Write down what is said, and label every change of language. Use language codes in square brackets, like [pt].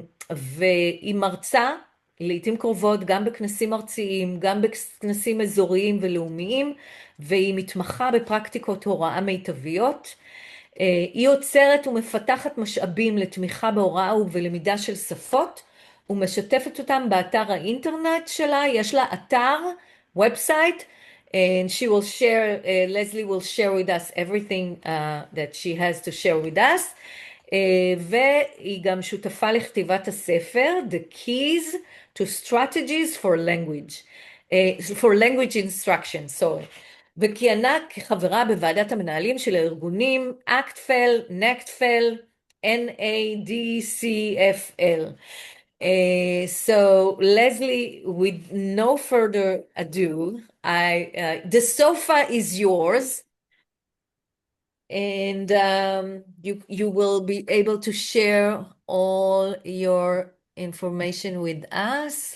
[he] והיא מרצה לעתים קרובות גם בכנסים ארציים, גם בכנסים אזוריים ולאומיים, והיא מתמחה בפרקטיקות הוראה מיטביות. היא יוצרת ומפתחת משאבים לתמיכה בהוראה ובלמידה של שפות, ומשתפת אותם באתר האינטרנט שלה. יש לה אתר, [en] website, and she will share, Leslie will share with us everything that she has to share with us. [he] והיא גם שותפה לכתיבת הספר, The Keys to Strategies for Language, for Language Instruction, sorry. וכיהנה כחברה בוועדת המנהלים של הארגונים ACTFL, NACTFL, NADCFL. [en] So Leslie, with no further ado, the sofa is yours, and you will be able to share all your information with us.